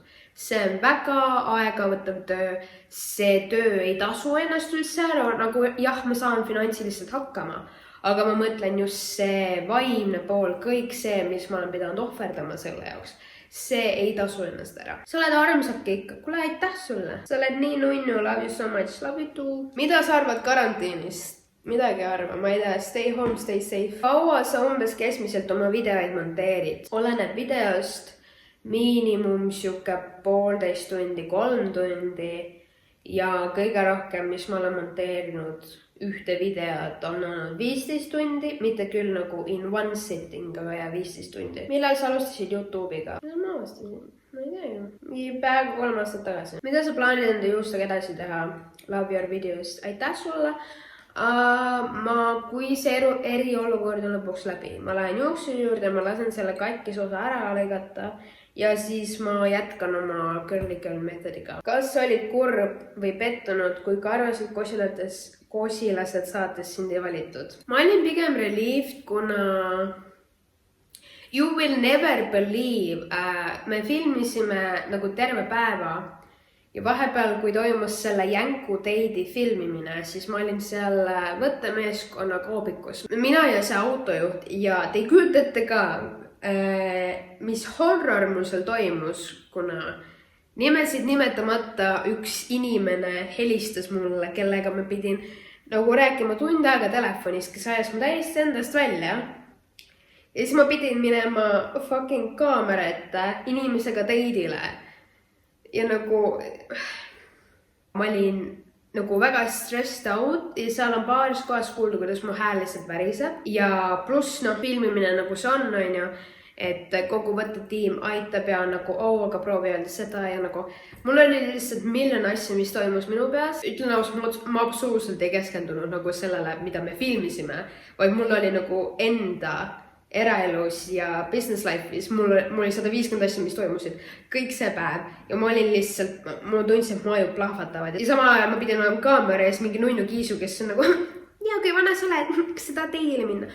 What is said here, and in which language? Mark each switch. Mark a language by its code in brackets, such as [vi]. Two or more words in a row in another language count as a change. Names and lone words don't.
[et] See on väga aegavõttav töö, see töö ei tasu ennast üldse ära, nagu jah, ma saan finantsiliselt hakkama, aga ma mõtlen just see vaimne pool, kõik see, mis ma olen pidanud ohverdama selle jaoks, see ei tasu ennast ära. Sa oled armsake ikka, kuule aitäh sulle, sa oled nii nunnu, [en] love you so much, love you too. [et] Mida sa arvad karantiinist? Midagi arva, ma ei tea, [en] stay home, stay safe. [et] Kaua sa umbes keskmiselt oma videoid monteerid? Oleneb videost miinimum siuke 1,5 tundi, 3 tundi ja kõige rohkem, mis ma olen monteerinud ühte videot on olnud 15 tundi, mitte küll nagu [en] in one sitting, [et] aga ja 15 tundi. Millal sa alustasid YouTube'iga? Millal ma alustasin? Ma ei tea ju. Mingi peaaegu 3 aastat tagasi. Mida sa plaanid enda juustega edasi teha? [en] Love your videos. [et] Aitäh sulle! Kui see eriolukord on lõpuks läbi, ma lähen juuksu juurde, ma lasen selle katkis osa ära lõigata ja siis ma jätkan oma [en] curly girl [et] meetodiga. Kas olid kurb või pettunud, kui karvasid kosilased saates sind ei valitud? Ma olin pigem relieved, kuna [en] you will never believe, [et] me filmisime nagu terve päeva. Ja vahepeal, kui toimus selle jänku teidi filmimine, siis ma olin seal võttemeeskonna koobikus. Mina ja see autojuht ja te kujutate ka, mis horror mul seal toimus, kuna nimesid nimetamata üks inimene helistas mulle, kellega ma pidin nagu rääkima tund aega telefonis, kes ajas ma täiesti endast välja. Ja siis ma pidin minema fucking kaamera ette inimesega teidile. Ja nagu ma olin nagu väga [en] stressed out [et] ja seal on paaris kohas kuulda, kuidas mu hääl lihtsalt väriseb ja pluss filmimine nagu see on ju, et kogu võttetiim aitab ja nagu aga proovi öelda seda ja nagu mul oli lihtsalt miljon asja, mis toimus minu peas. Ütlen ausalt, ma absoluutselt ei keskendunud nagu sellele, mida me filmisime, vaid mul oli nagu enda eraelus ja [en] business life'is, [et] mul oli 150 asja, mis toimusid kõik see päev ja ma olin lihtsalt, ma tundsin, et mu aju plahvatavad ja samal ajal ma pidin olema kaamera ees mingi nunnu kiisu, kes on nagu ja kui vana sa oled, kas sa tahad teile minna?